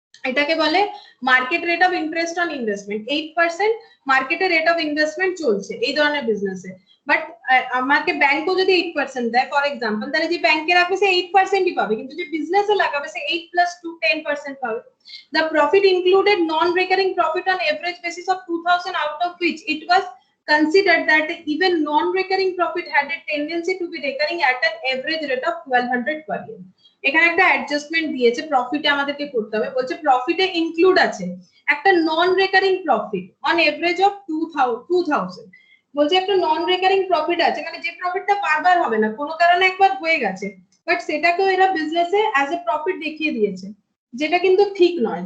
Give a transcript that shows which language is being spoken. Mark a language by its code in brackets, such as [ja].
[bn] এটাকে বলে market rate of interest on investment. 8% মার্কেটে রেট অফ ইনভেস্টমেন্ট চলছে এই ধরনের বিজনেসে, বাট আমাকে ব্যাংকও যদি 8% দেয় ফর এক্সাম্পল, তাহলে যে ব্যাংকে রাখবে সে 8%ই পাবে, কিন্তু যে বিজনেসে লাগাবে সে 8 + 2 10% পাবে। [en] The profit included non-recurring profit on average basis of 2000, out of which it was considered that even non-recurring profit had a tendency to be recurring at an average rate of 1200 per year। [bn] এখানে একটা adjustment দিয়েছে, প্রফিটে আমাদেরকে করতে হবে, বলছে প্রফিটে include আছে একটা নন recurring profit on average of 2000। বলছে একটা নন রেকারিং প্রফিট আছে, মানে যে প্রফিটটা বারবার হবে না, কোনো কারণে একবার হয়ে গেছে, বাট সেটাকেও এরা বিজনেসে অ্যাজ এ প্রফিট দেখিয়ে দিয়েছে, যেটা কিন্তু ঠিক নয়।